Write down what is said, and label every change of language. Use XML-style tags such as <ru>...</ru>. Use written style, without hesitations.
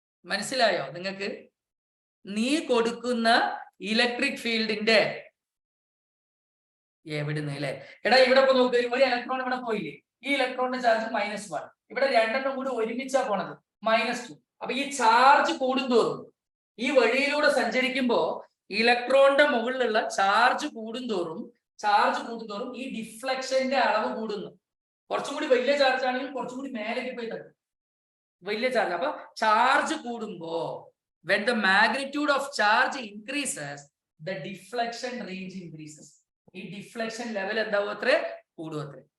<ml>മനസ്സിലായോ നിങ്ങൾക്ക്? നീ കൊടുക്കുന്ന ഇലക്ട്രിക് ഫീൽഡിന്റെ എവിടുന്ന് അല്ലെ, എടാ ഇവിടെ ഇപ്പൊ നോക്ക്, ഒരു ഇലക്ട്രോൺ ഇവിടെ പോയില്ലേ, ഈ ഇലക്ട്രോണിന്റെ ചാർജ് -1, ഇവിടെ രണ്ടെണ്ണം കൂടി ഒരുമിച്ചാ പോണത് -2. അപ്പൊ ഈ ചാർജ് കൂടുന്തോറും, ഈ വഴിയിലൂടെ സഞ്ചരിക്കുമ്പോ ഇലക്ട്രോണിന്റെ മുകളിലുള്ള ചാർജ് കൂടുന്തോറും ഈ ഡിഫ്ലക്ഷന്റെ അളവ് കൂടുന്നു. കുറച്ചും കൂടി വലിയ ചാർജ് ആണെങ്കിൽ കുറച്ചും കൂടി മേലേക്ക് പോയി തട്ടും, വലിയ ചാർജ്. അപ്പൊ ചാർജ് കൂടുമ്പോ</ml> <en>when the magnitude of charge increases, the deflection range increases.</en> <ml>ഈ ഡിഫ്ലക്ഷൻ ലെവൽ എന്താവും അത്രേ, കൂടും അത്രേ.</ml>